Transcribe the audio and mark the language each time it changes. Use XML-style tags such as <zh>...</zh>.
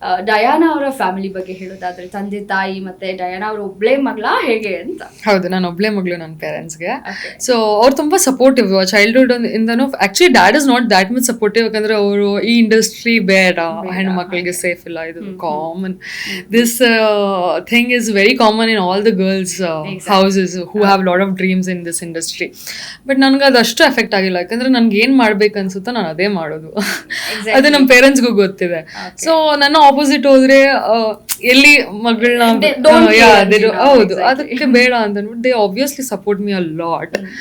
<kn>Diana ಅವರ family ಬಗ್ಗೆ ಹೇಳೋದಾದ್ರೆ, ತಂದೆ ತಾಯಿ ಮತ್ತೆ ಡಯಾನಾ ಅವ್ರ ಒಬ್ಳೆ ಮಗಳ ಹೇಗೆ ಅಂತ? ಹೌದು, ನಾನು ಒಬ್ಳೆ ಮಗಳು ನನ್ನ ಪೇರೆಂಟ್ಸ್ಗೆ. ಸೊ ಅವ್ರು ತುಂಬಾ supportive childhood ಇಂದನೂ.</kn> <en>actually dad is not that much supportive,</en> <kn>ಯಾಕಂದ್ರೆ ಅವರು ಈ ಇಂಡಸ್ಟ್ರಿ ಬೇಡ, ಹೆಣ್ಮಕ್ಳಿಗೆ ಸೇಫ್ ಇಲ್ಲ, ಇದು common.</kn> <en>This thing is very common in all the girls houses who have lot of dreams in this industry.</en> <kn>But ನನಗೆ ಅದು ಅಷ್ಟು ಎಫೆಕ್ಟ್ ಆಗಿಲ್ಲ, ಯಾಕಂದ್ರೆ ನನ್ಗೆ ಏನ್ ಮಾಡ್ಬೇಕು ಅನ್ಸುತ್ತೋ ನಾನು ಅದೇ ಮಾಡೋದು. ಅದು ನಮ್ಮ ಪೇರೆಂಟ್ಸ್ಗೂ ಗೊತ್ತಿದೆ. ಸೊ ನನ್ನ ಆಪೋಸಿಟ್ ಹೋದ್ರೆ ಎಲ್ಲಿ ಮಗಳನ್ನ ಹೌದು ಅದಕ್ಕೆ ಬೇಡ ಅಂತ ಅಂದ್ಬಿಟ್ಟು</kn> <en>They obviously support me a lot.</en>